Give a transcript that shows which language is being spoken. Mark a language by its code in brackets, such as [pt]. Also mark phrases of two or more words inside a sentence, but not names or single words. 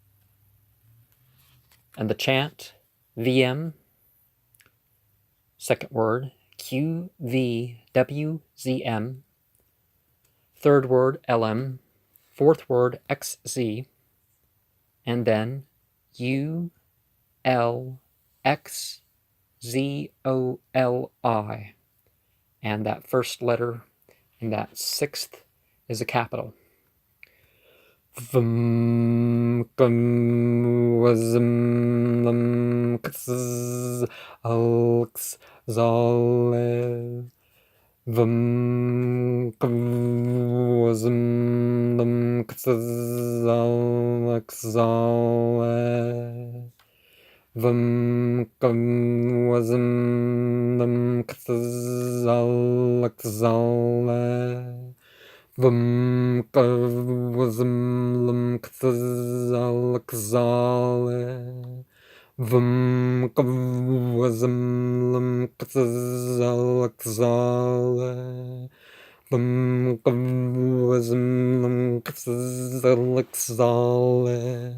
[en] And the chant, VM, second word, QVWZM, third word, LM, fourth word, XZ, and then ULXZOLI. And that first letter in that sixth is a capital. Vum kum wazum lum kz alx zale. Vum kum wazum lum kz alx zale. Vum kum wazum lum kz alx zale. Vum kavazum lum kzalakzale. Vum kavazum lum kzalakzale. Vum kavazum lum kzalakzale.